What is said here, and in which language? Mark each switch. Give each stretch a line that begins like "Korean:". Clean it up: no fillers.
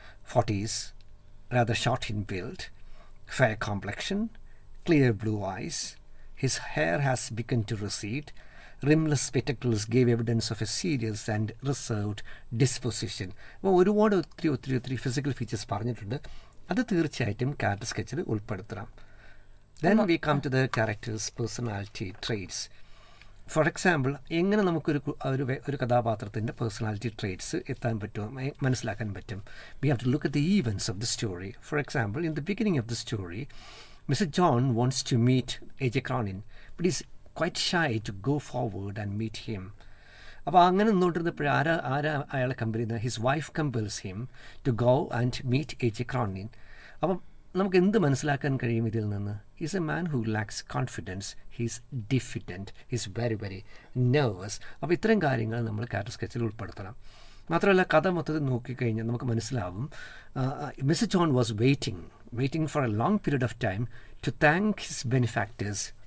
English: 40s, rather short in build, fair complexion, clear blue eyes. His hair has begun to recede. Rimless spectacles gave evidence of a serious and reserved disposition.
Malayalam: അപ്പോൾ ഒരുപാട് ഒത്തിരി physical features പറഞ്ഞിട്ടുണ്ട്. അത് തീർച്ചയായിട്ടും character സ്കെച്ചിൽ ഉൾപ്പെടുത്തണം.
English: Then we come to the character's personality traits. For example,
Malayalam: എങ്ങനെ നമുക്കൊരു കഥാപാത്രത്തിൻ്റെ പേഴ്സണാലിറ്റി ട്രേറ്റ്സ് മനസ്സിലാക്കാൻ പറ്റും?
English: We have to look at the events of the story. For example, in the beginning of the story, Mr. John wants to meet A.J. Cronin, but he's quite shy to go forward and meet him.
Malayalam: അപ്പോൾ അങ്ങനെ നിന്നുകൊണ്ടിരുന്നപ്പോൾ അയാളെ compel ചെയ്യുന്നത്
English: His wife compels him to go and meet A.J. Cronin.
Malayalam: അപ്പം നമുക്ക് എന്ത് മനസ്സിലാക്കാൻ കഴിയും ഇതിൽ നിന്ന്?
English: Is a man who lacks confidence, he's diffident, he's very very nervous.
Malayalam: അപ്പോൾ ഇത്തരം കാര്യങ്ങൾ നമ്മൾ ക്യാരക്ടർ സ്കെച്ചിൽ ഉൾപ്പെടുത്തണം. മാത്രമല്ല കഥ മൊത്തത്തിൽ നോക്കിക്കഴിഞ്ഞാൽ നമുക്ക് മനസ്സിലാവും
English: Mister John was waiting for a long period of time to thank his benefactors.